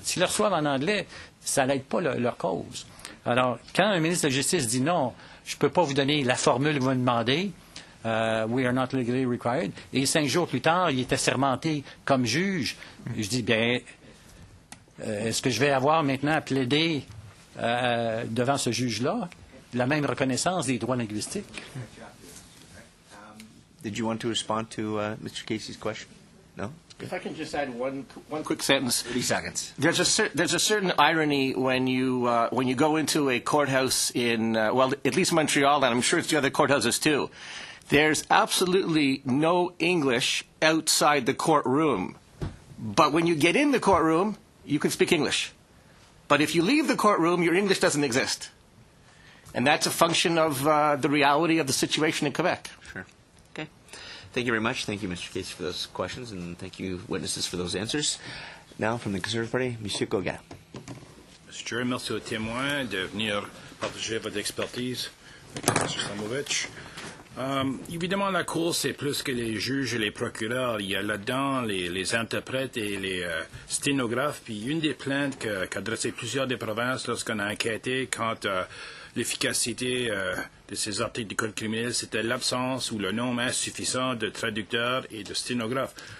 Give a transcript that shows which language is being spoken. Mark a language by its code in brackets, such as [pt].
[fr] S'ils le reçoivent en anglais, ça n'aide pas leur cause. Alors, quand un ministre de la Justice dit non, je ne peux pas vous donner la formule que vous me demandez, [en] we are not legally required, [fr] et 5 jours plus tard, il était sermenté comme juge, je dis, bien, est-ce que je vais avoir maintenant à plaider devant ce juge-là la même reconnaissance des droits linguistiques? [en] Did you want to respond to Mr. Casey's question? No? If I can just add one quick sentence. 30 seconds. There's a certain irony when you go into a courthouse in at least Montreal, and I'm sure it's the other courthouses too. There's absolutely no English outside the courtroom, but when you get in the courtroom, you can speak English. But if you leave the courtroom, your English doesn't exist, and that's a function of the reality of the situation in Quebec. Sure. Okay. Thank you very much. Thank you, Mr. Casey, for those questions, and thank you, witnesses, for those answers. Now, from the Conservative Party, M. Gauguin. Mr. [fr] Chair, merci aux témoins de venir partager votre expertise avec M. Slamovich. Évidemment, la Cour, c'est plus que les juges et les procureurs. Il y a là-dedans les interprètes et les sténographes. Puis une des plaintes qu'adressaient plusieurs des provinces lorsqu'on a enquêté quant à l'efficacité de ces articles du Code criminel, c'était l'absence ou le nombre insuffisant de traducteurs et de sténographes.